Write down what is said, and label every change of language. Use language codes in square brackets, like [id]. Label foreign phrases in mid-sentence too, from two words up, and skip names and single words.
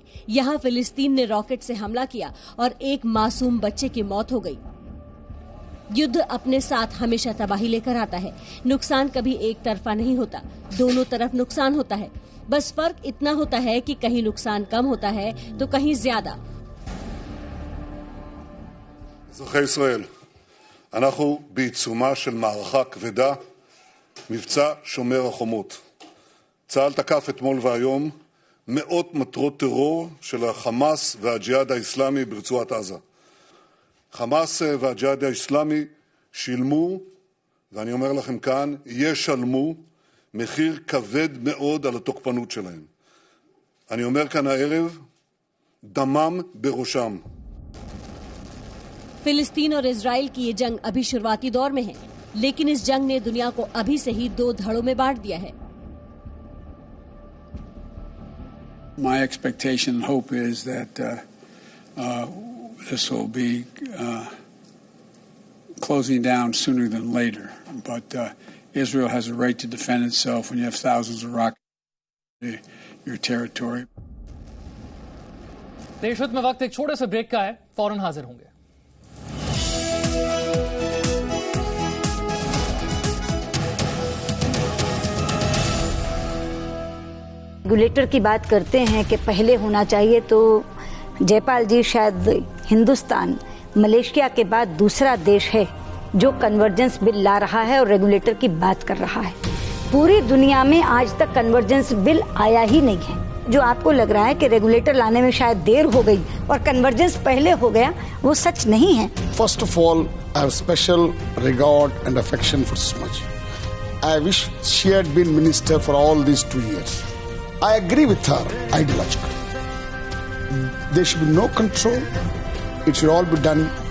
[hi] यहाँ फिलिस्तीन ने रॉकेट से हमला किया और एक मासूम बच्चे की मौत हो गई। युद्ध अपने साथ हमेशा तबाही लेकर आता है। नुकसान कभी एक तरफा नहीं होता, दोनों तरफ नुकसान होता है। बस फर्क इतना होता है कि कहीं नुकसान कम होता है तो कहीं ज्यादा। [he] אזרחי ישראל, אנחנו בעיצומה של מערכה כבדה, מבצע שומר החומות. צה"ל תקף אתמול והיום מאות מטרות טרור של החמאס והג'יהאד האסלאמי ברצועת עזה. חמאס והג'יהאד האסלאמי שילמו, ואני אומר לכם כאן, ישלמו מחיר כבד מאוד על התוקפנות שלהם. אני אומר כאן הערב, דמם בראשם. [hi] फिलिस्तीन और इजराइल की ये जंग अभी शुरुआती दौर में है, लेकिन इस जंग ने दुनिया को अभी से ही 2 धड़ों में बांट दिया है। [en] My expectation and hope is that this will be closing down sooner than later. But Israel has a right to defend itself when you have thousands of rockets in your territory. [hi] देश हित में वक्त एक छोटे से ब्रेक का है, फौरन हाजिर होंगे। रेगुलेटर की बात करते हैं कि पहले होना चाहिए, तो जयपाल जी शायद हिंदुस्तान मलेशिया के बाद दूसरा देश है जो [en] convergence bill [hi] ला रहा है और रेगुलेटर की बात कर रहा है। पूरी दुनिया में आज तक [en] convergence bill [hi] आया ही नहीं है। जो आपको लग रहा है कि रेगुलेटर लाने में शायद देर हो गई और कन्वर्जेंस पहले हो गया, वो सच नहीं है। [en] First of all, I have special regard and affection for Sushma ji. I wish she had been minister for all these 2 years. I agree with her ideologically. There should be no control. It should all be done